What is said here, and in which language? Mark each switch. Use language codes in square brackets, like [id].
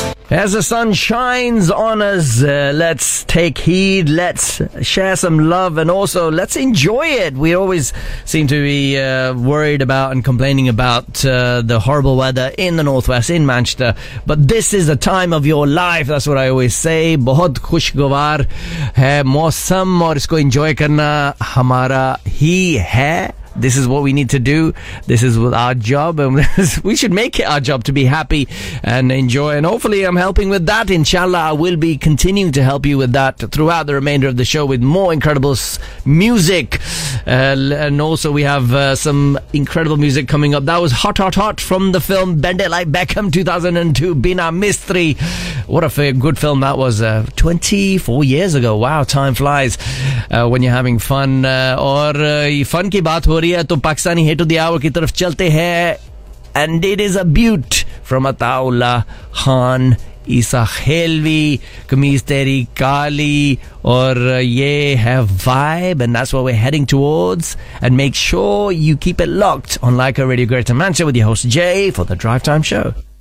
[en] As the sun shines on us, let's take heed, let's share some love, and also let's enjoy it. We always seem to be worried about and complaining about the horrible weather in the northwest, in Manchester. But this is the time of your life, that's what I always say. [ur] بہت خوشگوار ہے موسم اور اسکو enjoy کرنا ہمارا ہی ہے۔ [en] This is what we need to do. This is our job. And we should make it our job to be happy and enjoy. And hopefully I'm helping with that. Inshallah, I will be continuing to help you with that throughout the remainder of the show with more incredible music. And also we have some incredible music coming up. That was Hot, Hot, Hot from the film Bend It Like Beckham 2002, Bina Mistry. What a good film that was. 24 years ago. Wow, time flies when you're having fun. [ur] اور fun کی بات ہو رہی ہے، تو [en] Pakistani Hit of the Hour [ur] کی طرف چلتے ہے۔ [en] And it is a beaut from Ataullah Khan. Isa Helvi, Kameez Teri Kali, or Ye Have Vibe, and that's what we're heading towards. And make sure you keep it locked on Leica Radio Greater Manchester with your host Jay for the Drive Time Show.